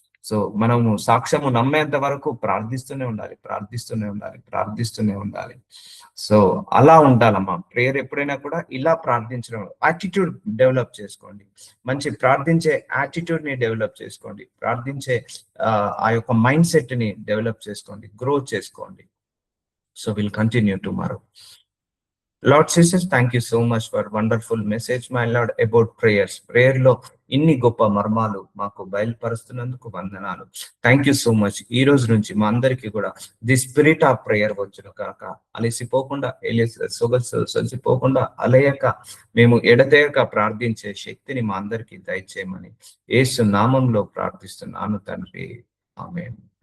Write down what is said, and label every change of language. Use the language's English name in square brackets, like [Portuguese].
[Telugu] So మనము సాక్ష్యము నమ్మేంత వరకు ప్రార్థిస్తూనే ఉండాలి, ప్రార్థిస్తూనే ఉండాలి, ప్రార్థిస్తూనే ఉండాలి. సో అలా ఉండాలమ్మా. ప్రేయర్ ఎప్పుడైనా కూడా ఇలా ప్రార్థించడం, యాటిట్యూడ్ డెవలప్ చేసుకోండి. మంచి ప్రార్థించే యాటిట్యూడ్ ని డెవలప్ చేసుకోండి. ప్రార్థించే ఆ యొక్క మైండ్ సెట్ ని డెవలప్ చేసుకోండి, గ్రో చేసుకోండి. [English] So will continue tomorrow. Lord Jesus, thank you so much for wonderful message, my Lord, about prayers. [Telugu] Prayer లో ఇన్ని గొప్ప మర్మాలు మాకు బయలుపరుస్తున్నందుకు వందనాలు. [English] Thank you so much. [Telugu] ఈ రోజు నుంచి మా అందరికీ కూడా [English] the spirit of prayer [Telugu] వచ్చును కాక, అలసిపోకుండా సొలసిపోకుండా అలయక మేము ఎడతెగక ప్రార్థించే శక్తిని మా అందరికీ దయచేయమని యేసు నామంలో ప్రార్థిస్తున్నాను తండ్రి. ఆమేన్.